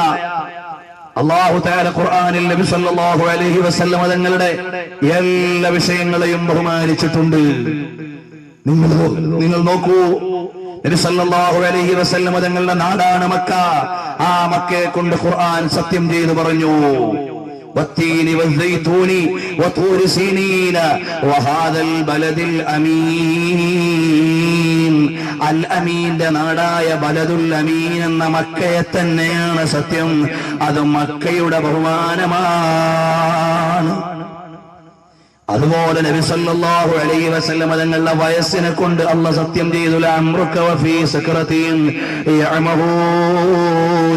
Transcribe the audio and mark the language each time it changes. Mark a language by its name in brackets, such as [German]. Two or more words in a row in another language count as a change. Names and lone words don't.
[Arabic] الله تعالى [Malayalam] ഖുർആനിൽ നബി [Arabic] صلى الله عليه وسلم [Malayalam] തങ്ങളുടെ എല്ലാ വിഷയങ്ങളെയും ബഹുമാനിച്ചിട്ടുണ്ട്. നിങ്ങൾ നോക്കൂ, നബി [Arabic] صلى الله عليه وسلم [Malayalam] തങ്ങളുടെ നാടാണ് മക്ക. ആ മക്കയെ കൊണ്ട് ഖുർആൻ സത്യം ചെയ്തു പറഞ്ഞു, [Arabic] والتين والزيتون وطور سينين وهذا البلد الأمين. [Malayalam] അൽ അമീന്റെ നാടായ [Arabic] البلد الأمين [Malayalam] എന്ന മക്കയെ തന്നെയാണ് സത്യം. അത് മക്കയുടെ ബഹുമാനമാണ്. അതുപോലെ നബി [Arabic] صلى الله عليه وسلم [Malayalam] തങ്ങളുടെ വയസ്സിനെ കൊണ്ട് അല്ലാഹു സത്യം ചെയ്തു, [Arabic] لعمرك وفي سكرة يعمهون.